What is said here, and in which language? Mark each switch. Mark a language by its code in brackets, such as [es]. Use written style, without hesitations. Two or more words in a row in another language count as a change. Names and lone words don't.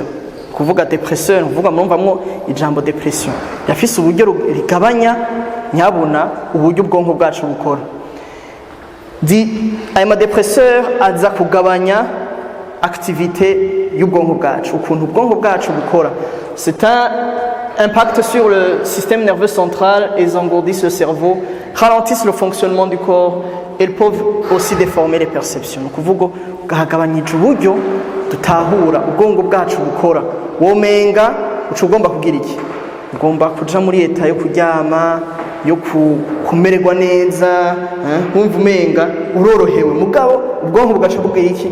[rn] Kuvuga dépresseur uvuga murumvamwo ijambo depression, yafise uburyo rigabanya nyabona uburyo ubwonko bwacu bukora. Aya madepresseur aza kugabanya activité y'ubwonko bwacu, ukuntu ubwonko bwacu bukora. [fr] C'est un impact sur le système nerveux central et engourdissent le cerveau, ralentissent le fonctionnement du corps elles peuvent aussi déformer les perceptions. [rn] Ni ukuvuga ugahagabanyije uburyo dutahura ubwongo bwacu bukora. Womenga uca ugomba kugira iki? Ugomba kuja muri leta yo kuryama, yo kumererwa neza, wumva umenga urorohewe, mugabo ubwonko bugaca bubwira iki?